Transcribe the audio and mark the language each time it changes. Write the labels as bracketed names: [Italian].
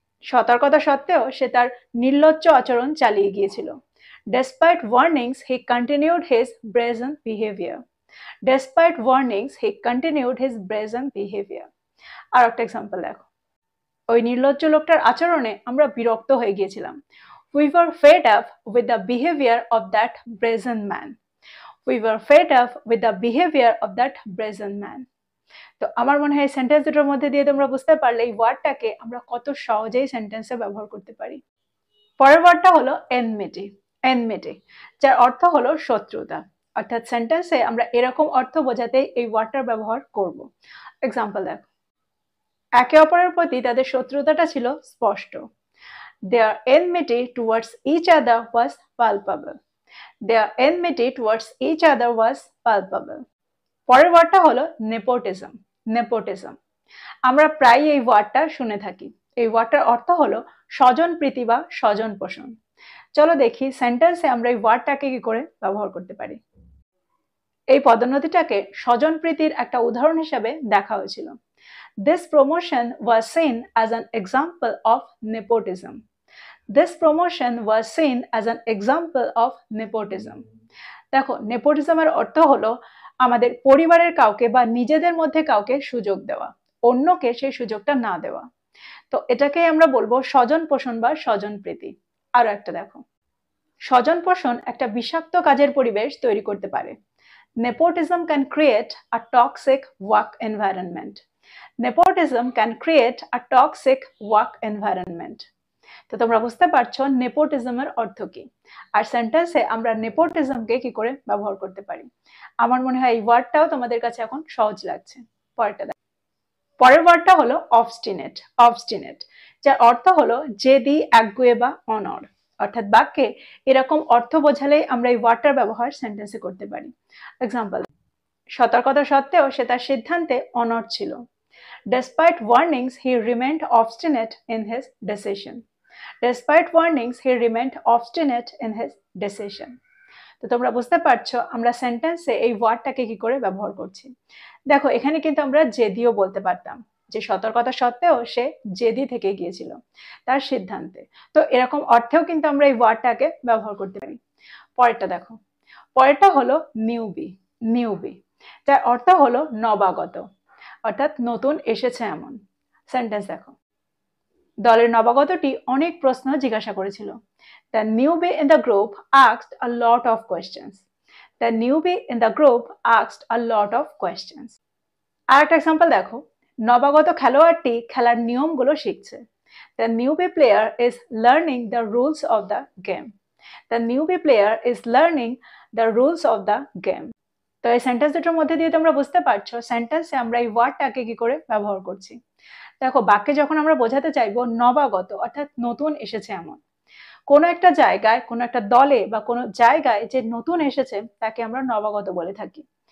[Bangla] সতর্কতা সত্ত্বেও সে তার নির্লজ্জ আচরণ চালিয়ে গিয়েছিল। [English] Despite warnings, he continued his brazen behavior. Despite warnings, he continued his brazen behavior. [Bangla] আর একটা এক্সাম্পল দেখো, ওই নির্লজ্জ লোকটার আচরণে আমরা বিরক্ত হয়ে গিয়েছিলাম। [English] We were fed up with the behavior of that brazen man. We were fed up with the behavior of that brazen man. [Bangla] তো আমার মনে হয় সেন্টেন্স দুটোর মধ্যে দিয়ে তোমরা বুঝতে পারলে এই ওয়ার্ডটাকে আমরা কত সহজেই সেন্টেন্সে ব্যবহার করতে পারি। পরের ওয়ার্ডটা হলো enmity. enmity, যার অর্থ হলো শত্রুতা। অর্থাৎ সেন্টেন্সে আমরা এরকম অর্থ বোঝাতে এই ওয়ার্ডটার ব্যবহার করব। এক্সাম্পল দেখো, একে অপরের প্রতি তাদের শত্রুতাটা ছিল স্পষ্ট। [English] Their enmity towards each other was palpable. Their enmity towards each other was palpable. [Bangla] পরের ওয়ার্ডটা হলো নেপোটিজম। নেপোটিজম, আমরা প্রায় এই ওয়ার্ডটা শুনে থাকি। এই ওয়ার্ডটার অর্থ হলো স্বজন প্রীতি বা স্বজন পোষণ। চলো দেখি সেন্টেন্সে আমরা এই ওয়ার্ডটাকে কি করে ব্যবহার করতে পারি। এই পদোন্নতিটাকে স্বজন প্রীতির একটা উদাহরণ হিসেবে দেখা হয়েছিল। [English] This promotion was seen as an example of nepotism. This promotion was seen as an example of nepotism. [Bangla] দেখো, নেপোটিজমের অর্থ হলো আমাদের পরিবারের কাউকে বা নিজেদের মধ্যে কাউকে সুযোগ দেওয়া, অন্যকে সেই সুযোগটা না দেওয়া। তো এটাকে আমরা বলবো স্বজন পোষণ বা স্বজন প্রীতি। আরো একটা দেখো, স্বজন পোষণ একটা বিষাক্ত কাজের পরিবেশ তৈরি করতে পারে। [English] Nepotism can create a toxic work environment. Nepotism can create a toxic work environment. [Bangla] তো তোমরা বুঝতে পারছো নেপোটিজমের অর্থ কি, আর সেন্টেন্সে আমরা নেপোটিজমকে কি করে ব্যবহার করতে পারি। আমার মনে হয় এই ওয়ার্ডটাও তোমাদের কাছে এখন সহজ লাগছে। পরের ওয়ার্ডটা হলো অবস্টিনেট। অবস্টিনেট, যার অর্থ হলো জেদি, একগুঁয়ে বা অনড়। অর্থাৎ বাক্যে এরকম অর্থ বোঝালেই আমরা এই ওয়ার্ডটার ব্যবহার সেন্টেন্সে করতে পারি। এক্সাম্পল, সতর্কতা সত্ত্বেও সে তার সিদ্ধান্তে অনড় ছিল। [English] Despite warnings, he remained obstinate in his decision. Despite warnings, he remained obstinate in his decision. [Bangla] তো তোমরা বুঝতে পারছো আমরা সেন্টেন্সে এই ওয়ার্ডটাকে কি করে ব্যবহার করছি। দেখো, এখানে কিন্তু আমরা জেদিও বলতে পারতাম, যে সতর্কতা সত্ত্বেও সে জেদি থেকে গিয়েছিল তার সিদ্ধান্তে। তো এরকম অর্থেও কিন্তু আমরা এই ওয়ার্ডটাকে ব্যবহার করতে পারি। পরেরটা দেখো, পরেরটা হলো নিউবি। নিউবি, যার অর্থ হলো নবাগত, অর্থাৎ নতুন এসেছে এমন। সেন্টেন্স দেখো, দলের নবাগতটি অনেক প্রশ্ন জিজ্ঞাসা করেছিল। [English] The newbie in the group asked a lot of questions. The newbie in the group asked a lot of questions. [Bangla] আর একটা এক্সাম্পল দেখো, নবাগত খেলোয়াড়টি খেলার নিয়মগুলো শিখছে। [English] The newbie player is learning the rules of the game. The newbie player is learning the rules of the game. [Bangla] তো এই sentence দুটোর মধ্যে দিয়ে তোমরা বুঝতে পারছো সেন্টেন্সে আমরা এই ওয়ার্ডটাকে কি করে ব্যবহার করছি। দেখো, বাক্যে যখন আমরা বোঝাতে চাইবো নবাগত অর্থাৎ নতুন এসেছে এমন, কোনো একটা জায়গায়, কোনো একটা দলে বা কোনো জায়গায় যে নতুন এসেছে তাকে আমরা নবাগত বলে থাকি।